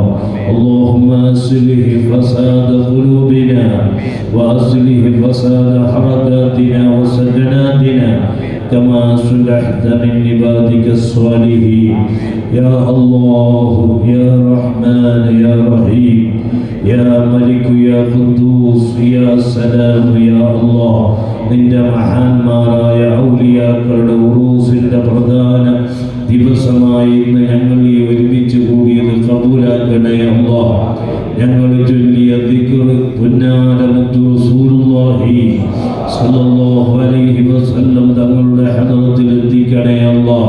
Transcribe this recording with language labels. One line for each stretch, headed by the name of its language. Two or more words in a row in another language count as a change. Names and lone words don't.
Arabic: اللهم أصلح فساد قلوبنا وأصلح فساد حركاتنا وسكناتنا كما صلحت من عبادك الصالحين يا الله يا رحمن يا رحيم يا ملك يا قدوس يا سلام يا الله.
Malayalam: നിന്റെ മഹാന്മാരായ ഔലിയാക്കളുടെ ഉറൂസിന്റെ പ്രധാന ദിവസമായി ഇന്ന് ഞങ്ങൾ ഈ ഒരുമിച്ച് കൂടിയത് കബൂലാക്കണേ അല്ലാഹ്. ഞങ്ങൾ ചൊല്ലിയ ദിക്ർ പുന്നാര മുത്തു റസൂലുള്ളാഹി
Arabic: صلى الله عليه وسلم
Malayalam: തങ്ങളുടെ ഹദറത്തിൽ എത്തിക്കണേ അല്ലാഹ്.